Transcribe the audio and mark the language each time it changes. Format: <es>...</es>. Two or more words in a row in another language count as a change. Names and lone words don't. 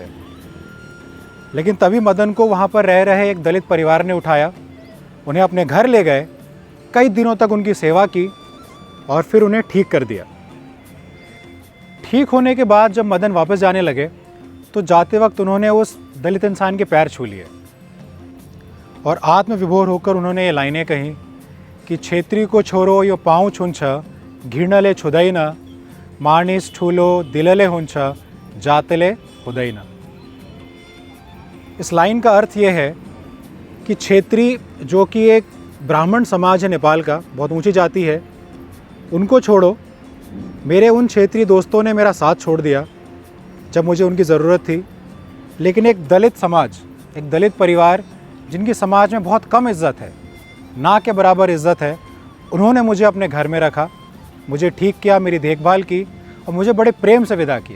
<hi>लेकिन तभी मदन को वहाँ पर रह रहे एक दलित परिवार ने उठाया, उन्हें अपने घर ले गए, कई दिनों तक उनकी सेवा की और फिर उन्हें ठीक कर दिया। ठीक होने के बाद जब मदन वापस जाने लगे तो जाते वक्त उन्होंने उस दलित इंसान के पैर छू लिए और आत्मविभोर होकर उन्होंने ये लाइनें कहीं कि</hi> <ne>छेत्री को छोरो यो पाँव छुन्छ घिर्णले छुदैन, मानिस ठुलो दिलले हुन्छ जातले हुदैन।</ne> <hi>इस लाइन का अर्थ ये है कि छेत्री, जो कि एक ब्राह्मण समाज है नेपाल का, बहुत ऊंची जाति है, उनको छोड़ो। मेरे उन क्षेत्रीय दोस्तों ने मेरा साथ छोड़ दिया जब मुझे उनकी ज़रूरत थी। लेकिन एक दलित समाज, एक दलित परिवार जिनकी समाज में बहुत कम इज़्ज़त है, ना के बराबर इज़्ज़त है, उन्होंने मुझे अपने घर में रखा, मुझे ठीक किया, मेरी देखभाल की और मुझे बड़े प्रेम से विदा किया।</hi>